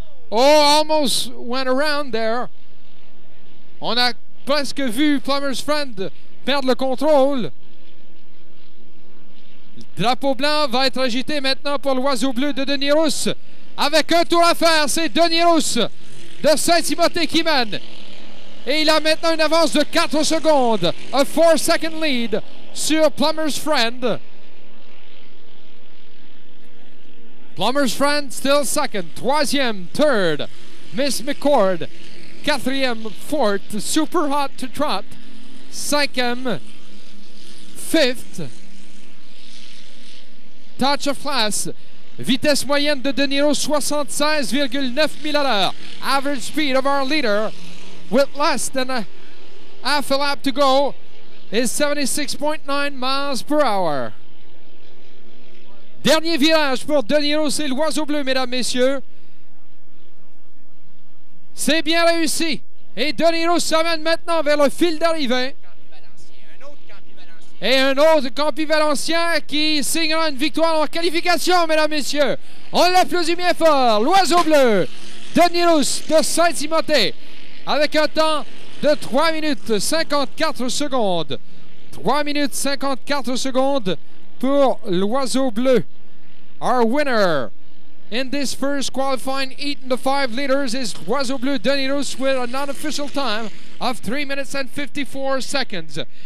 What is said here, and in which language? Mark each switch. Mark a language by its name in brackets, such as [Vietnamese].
[English] Oh, almost went around there. [French] On a presque vu Plumber's Friend perdre le contrôle. Le drapeau blanc va être agité maintenant pour l'Oiseau Bleu de Deneos. Avec un tour à faire, c'est Deneos de Saint-Timothée qui mène. Et il a maintenant une avance de 4 secondes. [English] A 4-second lead [French] sur [English] Plumber's Friend. Plumber's Friend still second. [French] Troisième, third, Miss McCord. Quatrième, fourth, Super Hot to Trot. Cinquième, fifth, Touch of Class. Vitesse moyenne de Deneos, 76,9 000 à l'heure. [English] Average speed of our leader, with less than a half a lap to go, is 76.9 miles per hour. [French] Dernier virage pour Deneos et l'Oiseau Bleu, mesdames, messieurs. C'est bien réussi. Et Deneos s'amène maintenant vers le fil d'arrivée. Et un autre Campi Valencien qui signera une victoire en qualification, mesdames, messieurs. On l'applaudit bien fort. L'Oiseau Bleu, Deneos de Saint-Timothée, avec un temps de 3 minutes 54 secondes. 3 minutes 54 secondes pour l'Oiseau Bleu. [English] Our winner in this first qualifying heat in the 5 liters is [French] l'Oiseau Bleu [English] Deneos with a non-official time of 3 minutes and 54 seconds.